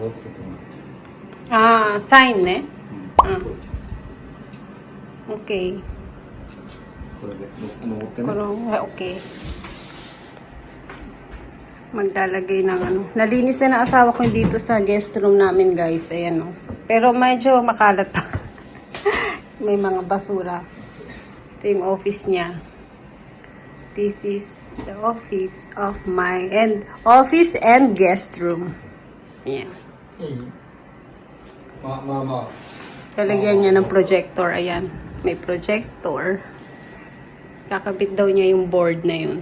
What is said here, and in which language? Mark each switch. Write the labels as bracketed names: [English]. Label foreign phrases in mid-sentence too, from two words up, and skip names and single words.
[Japanese] サインね。OK。これで登ってね。 [Filipino] OK. Maglalagay ng ano. Nalinis na ng asawa ko dito sa guest room namin, guys. Ayan, oh. Pero medyo makalat pa. May mga basura. Ito yung office niya. [English] This is the office of my office and guest room. [Filipino] Ayan. Talagyan niya ng projector. Ayan. May projector. Kakabit daw niya yung board na yun.